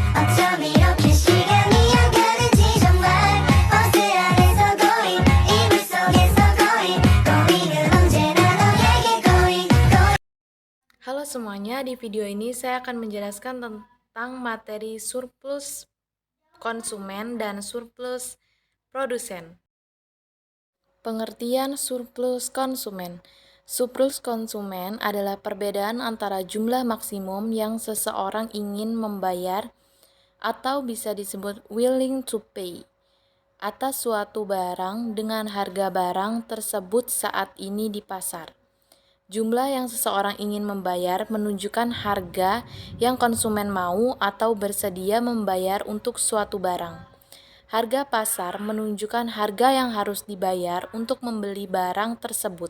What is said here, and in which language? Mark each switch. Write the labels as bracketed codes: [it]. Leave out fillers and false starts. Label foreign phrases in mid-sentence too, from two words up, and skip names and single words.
[ko] 어쩜 이렇게 시간이 안 가는지 정말 버스 안에서 고인 이불 속에서 고인 고인은 언제나 너에게 고인 [id] Halo semuanya, di video ini saya akan menjelaskan tentang materi surplus konsumen dan surplus produsen. Pengertian surplus konsumen. Surplus konsumen adalah perbedaan antara jumlah maksimum yang seseorang ingin membayar atau bisa disebut [en] willing to pay [id] atas suatu barang dengan harga barang tersebut saat ini di pasar. Jumlah yang seseorang ingin membayar menunjukkan harga yang konsumen mau atau bersedia membayar untuk suatu barang. Harga pasar menunjukkan harga yang harus dibayar untuk membeli barang tersebut.